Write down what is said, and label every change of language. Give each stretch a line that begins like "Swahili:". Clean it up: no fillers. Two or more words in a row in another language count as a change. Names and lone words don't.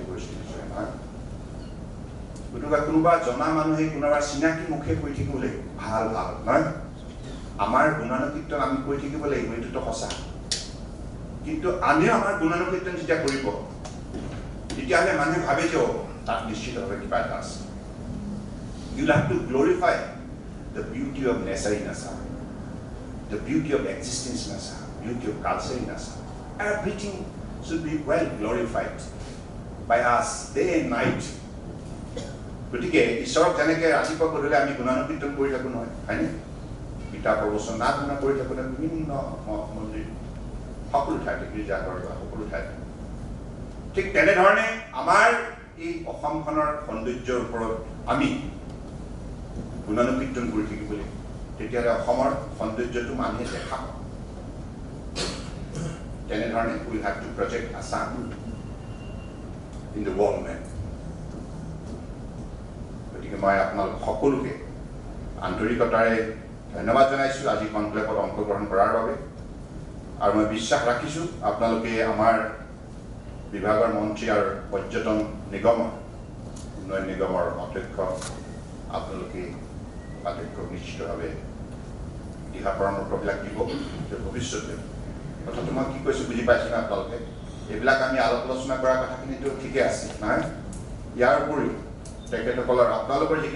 Assamese: কৰিছে নিশ্চয় নহয় গতিকে কোনোবা জনা মানুহে কোনোবা চিনাকি মুখে কৈ থাকিব লাগিব ভাল ভাল নহয় আমাৰ গুণানুকীৰ্তন আমি কৈ থাকিব লাগিব এইটোতো সঁচা কিন্তু আমিও আমাৰ গুণানুকীৰ্তন যেতিয়া কৰিব তেতিয়াহ'লে মানুহে ভাবে যে তাত নিশ্চিতভাৱে কিবা এটা আছে
English: you'll have to glorify the beauty of nature in Assam, the beauty of existence in Assam, beauty of culture in Assam. Everything should be well glorified by us day and night.
Assamese: গতিকে ঈশ্বৰক যেনেকৈ ৰাতিপুৱা গধূলি আমি গুণানুকীৰ্তন কৰি থাকোঁ নহয় হয়নে গীতা প্ৰবচন নাম গুণা কৰি থাকোঁ বিভিন্ন মন্দিৰ সকলো ঠাইতে গীৰ্জাঘৰ বা সকলো ঠাইতে ঠিক তেনেধৰণে আমাৰ এই অসমখনৰ সৌন্দৰ্যৰ ওপৰত আমি গুণানুকীৰ্তন কৰি থাকিব লাগিব তেতিয়াহ'লে অসমৰ সৌন্দৰ্যটো মানুহে দেখা পাব তেনেধৰণে
English: we have to project Assam in the world map
Assamese: গতিকে মই আপোনালোক সকলোকে আন্তৰিকতাৰে ধন্যবাদ জনাইছোঁ আজি কনক্লেভত অংশগ্ৰহণ কৰাৰ বাবে আৰু মই বিশ্বাস ৰাখিছোঁ আপোনালোকে আমাৰ বিভাগৰ মন্ত্ৰী আৰু পৰ্যটন নিগমৰ উন্নয়ন নিগমৰ অধ্যক্ষ আপোনালোকে নিশ্চিতভাৱে দিহা পৰামৰ্শবিলাক দিব যে ভৱিষ্যতে কথাটো মই কি কৈছোঁ বুজি পাইছোঁ না আপোনালোকে এইবিলাক আমি আলোচনা কৰা কথাখিনিতো ঠিকে আছে নহয় ইয়াৰ উপৰিও তেখেতসকলৰ আপোনালোকৰ যিখিনি